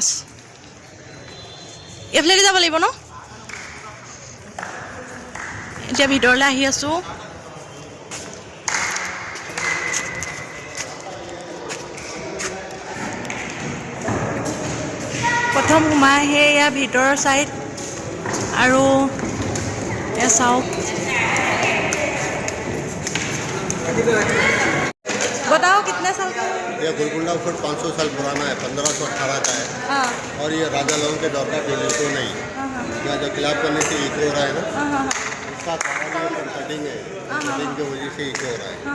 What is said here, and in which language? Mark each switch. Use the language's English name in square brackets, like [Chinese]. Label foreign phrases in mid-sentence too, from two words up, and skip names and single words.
[Assamese] এইফালেদি যাব লাগিব ন? এতিয়া ভিতৰলৈ আহি আছো। প্ৰথম সোমাই আহি এয়া ভিতৰৰ চাইড আৰু এয়া চাওক। [Hindi] बताओ कितने साल का? ये गोलकुंडा फोर्ट 500 साल पुराना है, 1518 का है। और ये राजा लोगों के दौर का बिल्डिंग तो नहीं। यहाँ जो खिलाफ करने से ईको हो रहा है ना, उसका कटिंग है, कटिंग की वजह से ईको हो रहा है।